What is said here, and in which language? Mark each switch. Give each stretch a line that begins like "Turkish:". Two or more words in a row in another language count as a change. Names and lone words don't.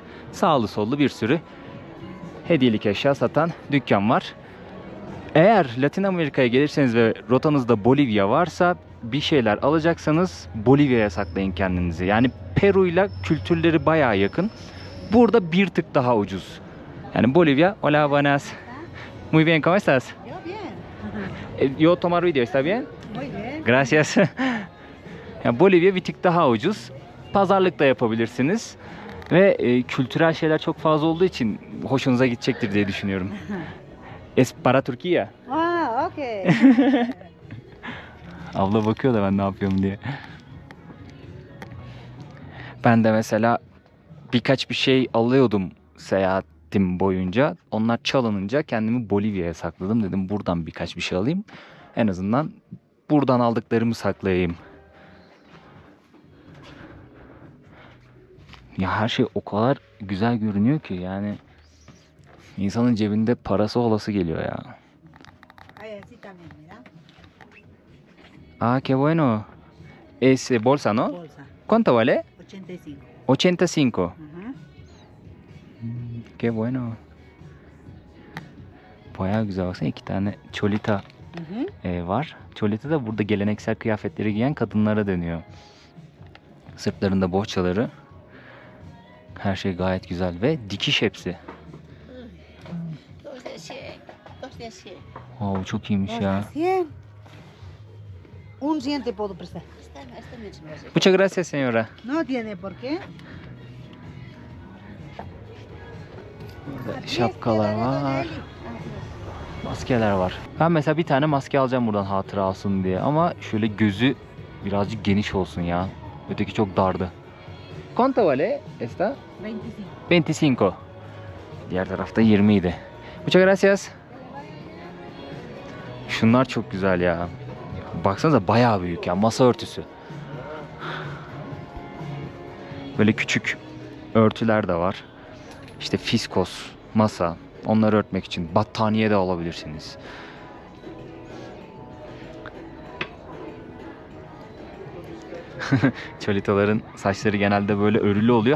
Turkish: Sağlı sollu bir sürü hediyelik eşya satan dükkan var. Eğer Latin Amerika'ya gelirseniz ve rotanızda Bolivya varsa, bir şeyler alacaksanız Bolivya'ya saklayın kendinizi. Yani Peru'yla kültürleri bayağı yakın. Burada bir tık daha ucuz. Yani Bolivya,
Spanish: hola buenas. Muy bien, ¿cómo estás? Yo bien. Yo tomar video, ¿está bien? Muy bien. Gracias.
Turkish: Yani Bolivya bir tık daha ucuz. Pazarlık da yapabilirsiniz. Ve kültürel şeyler çok fazla olduğu için hoşunuza gidecektir diye düşünüyorum.
Spanish: Es para Turquía. Ah, okay.
Turkish: Abla bakıyor da ben ne yapıyorum diye. Ben de mesela birkaç bir şey alıyordum seyahatim boyunca. Onlar çalınınca kendimi Bolivya'ya sakladım. Dedim buradan birkaç bir şey alayım. En azından buradan aldıklarımı saklayayım. Ya her şey o kadar güzel görünüyor ki yani insanın cebinde parası olası geliyor ya.
Spanish: Ay, así también, mira. Ah, qué bueno. Es bolsa, ¿no? Bolsa. ¿Cuánto vale? 85. 85. Ajá. Qué bueno.
Turkish: Bayağı güzel, baksana 2 tane Cholita var. Cholita da burada geleneksel kıyafetleri giyen kadınlara dönüyor. Sırtlarında bohçaları. Her şey gayet güzel ve dikiş hepsi.
Spanish: Dos de 100. Dos de 100.
Turkish: Oo, çok iyiymiş
Spanish: Dos
Turkish: ya.
Spanish: de 100. Un 100 te puedo prestar. Muchas gracias señora. No tiene por qué.
Turkish: Burada şapkalar var. Maskeler var. Ben mesela bir tane maske alacağım buradan hatıra olsun diye. Ama şöyle gözü birazcık geniş olsun ya. Öteki çok dardı.
Spanish: ¿Cuánto vale esta? 25. 25.
Turkish: Diğer tarafta 20 idi.
Spanish: Muchas gracias.
Turkish: Şunlar çok güzel ya. Baksanıza bayağı büyük ya. Masa örtüsü. Böyle küçük örtüler de var. İşte fiskos, masa. Onları örtmek için. Battaniye de alabilirsiniz. Çolitaların saçları genelde böyle örülü oluyor.